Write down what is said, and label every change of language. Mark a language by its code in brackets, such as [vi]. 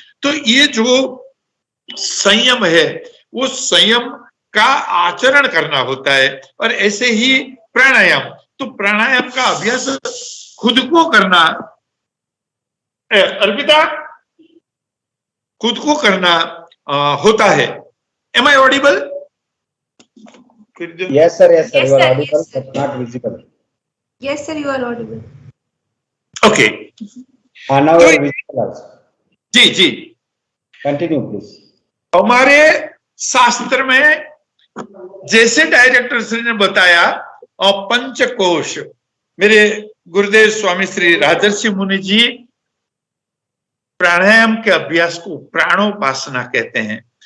[hi] तो ये जो संयम है वो संयम का आचरण करना होता है। और ऐसे ही प्राणायाम, तो प्राणायाम का अभ्यास खुद को करना, अर्पिता, खुद को करना होता है। [en] Am I audible? Yes sir, yes sir, you are audible but not visible. Yes sir, you are audible. Okay. Now you are visible also. [hi] Ji ji, [en] Continue please. [hi] हमारे शास्त्र में जैसे डायरेक्टर श्री ने बताया, पंचकोश, मेरे गुरुदेव स्वामी श्री राजर्षि मुनि जी प्राणायाम के अभ्यास को प्राणोपासना कहते हैं।